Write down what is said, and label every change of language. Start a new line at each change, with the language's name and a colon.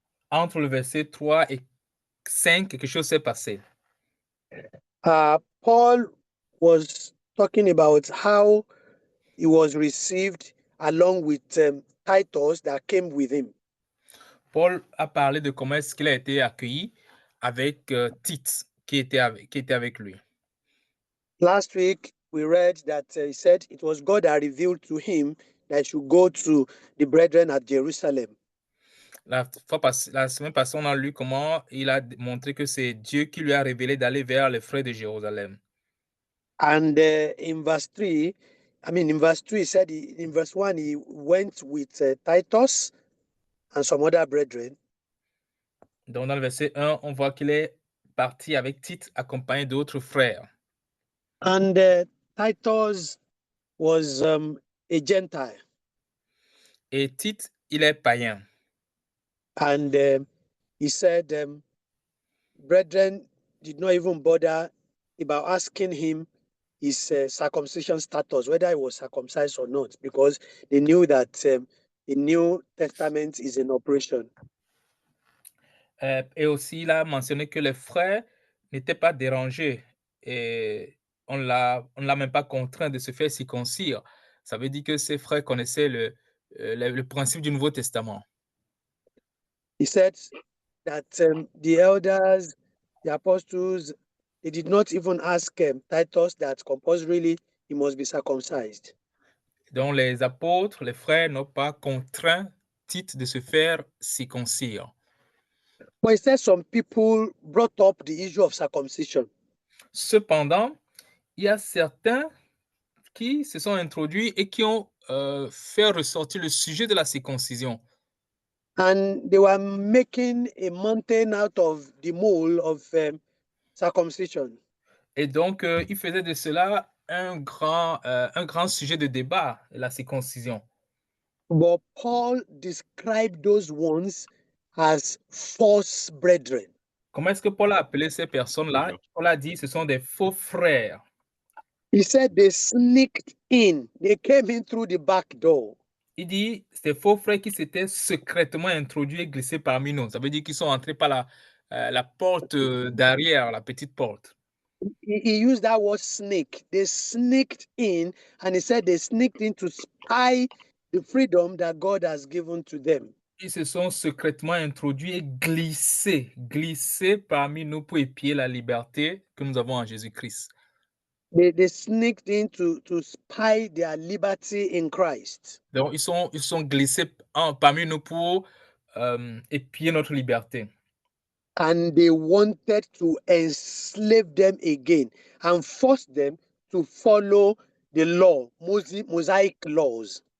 French: entre le verset 3 et 5, quelque chose s'est passé.
English: Paul was talking about how he was received along with Titus that came with him.
French: Paul a parlé de comment est-ce qu'il a été accueilli avec Tite qui était avec lui.
English: Last week, we read that he said it was God that revealed to him that he should go to the brethren at Jerusalem.
French: La semaine passée, on a lu comment il a montré que c'est Dieu qui lui a révélé d'aller vers les frères de Jérusalem.
English: And in verse 3, in verse 2, he said, in verse 1, he went with Titus and some other brethren.
French: Donc, dans le verset 1, on voit qu'il est parti avec Tite, accompagné d'autres frères.
English: And Titus was a Gentile.
French: Et Tite, il est païen.
English: And he said, brethren did not even bother about asking him his circumcision status, whether he was circumcised or not, because they knew that the New Testament is in operation.
French: Et aussi, il a mentionné que les frères n'étaient pas dérangés et on ne l'a même pas contraint de se faire circoncire. Ça veut dire que ses frères connaissaient le principe du Nouveau Testament.
English: He said that the elders, the apostles, they did not even ask Titus that compulsorily he must be circumcised.
French: Donc, les apôtres, les frères n'ont pas contraint Tite de se faire circoncire.
English: But he said some people brought up the issue of circumcision.
French: Cependant, il y a certains qui se sont introduits et qui ont fait ressortir le sujet de la circoncision.
English: And they were making a mountain out of the mole of circumcision.
French: Et donc, ils faisaient de cela un grand sujet de débat, la circoncision.
English: But Paul described those ones as false brethren.
French: Comment est-ce que Paul a appelé ces personnes-là? Paul a dit ce sont des faux frères.
English: He said they sneaked in. They came in through the back door.
French: Il dit ces faux frères qui s'étaient secrètement introduits et glissés parmi nous. Ça veut dire qu'ils sont entrés par la porte derrière, la petite porte.
English: He used that word sneak. They sneaked in, and he said they sneaked in to spy the freedom that God has given to them.
French: Ils se sont secrètement introduits et glissés parmi nous pour épier la liberté que nous avons en Jésus-Christ.
English: They sneaked in to spy their liberty in Christ.
French: Donc, ils sont glissés parmi nous pour épier notre liberté.
English: And they wanted to enslave them again and force them to follow the law, Mosaic laws.